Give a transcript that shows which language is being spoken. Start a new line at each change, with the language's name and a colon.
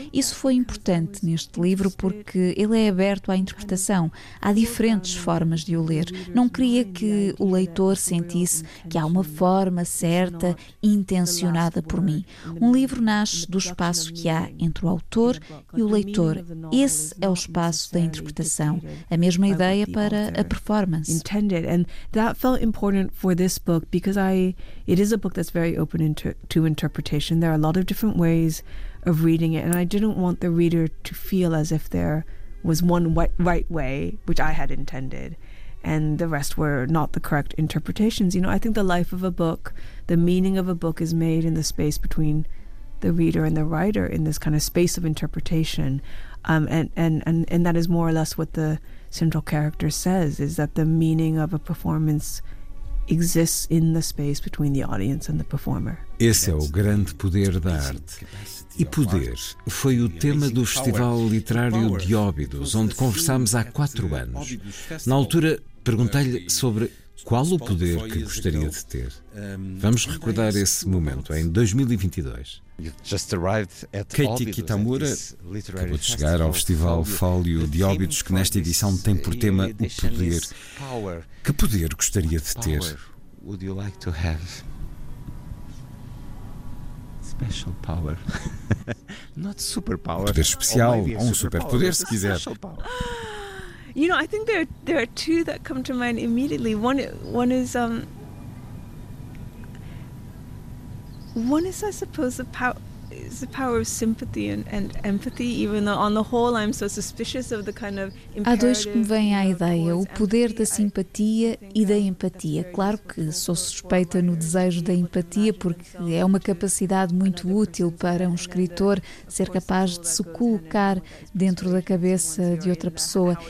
Portuguese: Isso foi importante neste livro porque ele é aberto à interpretação. Há diferentes formas de o ler. Não queria que o leitor sentisse que há uma forma certa intencionada por mim. Um livro nasce do espaço que há entre o autor e o leitor. Esse é o espaço da interpretação. A mesma ideia para a performance.
English: Intended, and that felt important for this book because it is a book that's very open to interpretation. There are a lot of different ways of reading it, and I didn't want the reader to feel as if there was one right way, which I had intended, and the rest were not the correct interpretations. You know, I think the life of a book, the meaning of a book, is made in the space between the reader and the writer, in this kind of space of interpretation. And that is more or less what the central character says, is that the meaning of a performance exists in the space between the audience and the performer.
Portuguese: Esse é o grande poder da arte. E poder foi o tema do Festival Literário de Óbidos, onde conversámos há 4 anos. Na altura, perguntei-lhe sobre qual o poder que gostaria de ter. Vamos recordar esse momento, em 2022. Katy Kitamura acabou de chegar ao Festival Fólio de Óbidos, que nesta edição tem por tema o poder. Que poder gostaria de ter?
English: Special power. Not superpower.
Portuguese: Poder especial, ou um superpoder, se quiser.
English: You know, I think there are two that come to mind immediately. One is One is, I suppose, the power of sympathy and empathy, even though on the whole I'm so suspicious of the kind of imperative.
Portuguese: Há dois que me vêm à ideia, o poder da simpatia e da empatia. Claro que sou suspeita no desejo da empatia, porque é uma capacidade muito útil para um escritor ser capaz de se colocar dentro da cabeça de outra pessoa.